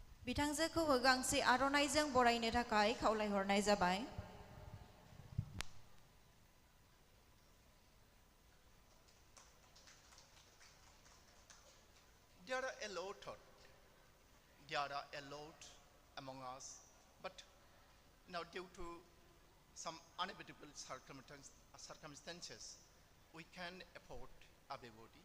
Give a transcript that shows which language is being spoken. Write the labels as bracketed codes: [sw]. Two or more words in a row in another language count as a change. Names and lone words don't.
[brx] बिथांजोखौबो गांसे आर'नाइजों बरायनो थाखाय खावलायहरनाय जाबाय। [en] There are a lot among us, but now due to some unavoidable circumstances, we can afford everybody.